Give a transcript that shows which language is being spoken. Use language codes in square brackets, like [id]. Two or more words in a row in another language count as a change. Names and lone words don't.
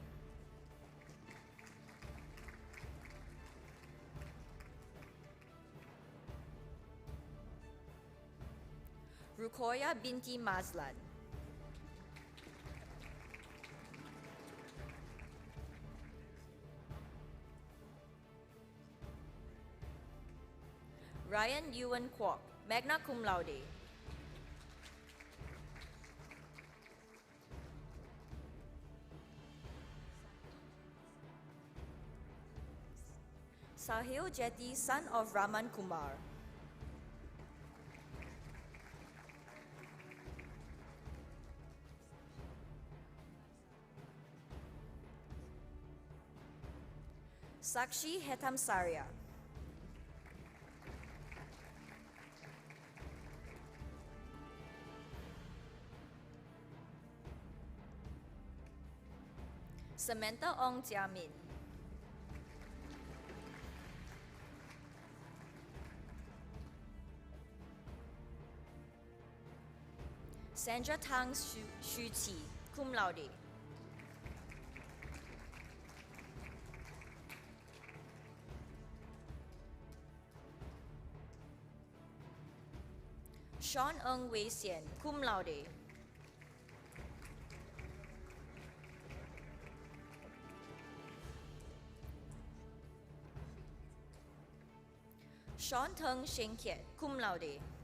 [en] Rukoya Binti Mazlan. Ryan Yuan Kwok, [la] magna cum laude. [en] Sahil Jetty, son of Raman Kumar. Sakshi Hetam Saria. Samantha Ong Jiamin. Sandra Tang Shu Qi, [la] cum laude. [en] Sean Ng Wei Xian, [la] cum laude. [en] Sean Teng Sheng Kiet, [la] cum laude.